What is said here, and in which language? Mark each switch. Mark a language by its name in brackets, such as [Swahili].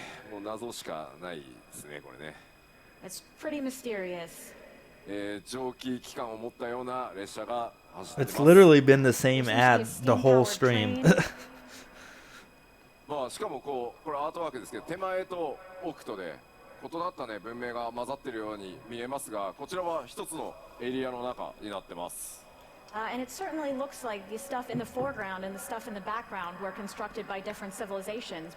[Japanese] もう謎しかないですね、これね。 [English] It's pretty mysterious. [Japanese] 蒸気機関を持ったような列車が走っています。 [English] It's literally been the same ad the whole stream. [Japanese] まあしかもこれアートワークですけど、手前と奥とで異なったね文明が混ざっているように見えますが、こちらは一つのエリアの中になってます。 [English] And it certainly looks like the stuff in the foreground and the stuff in the background were constructed by different civilizations.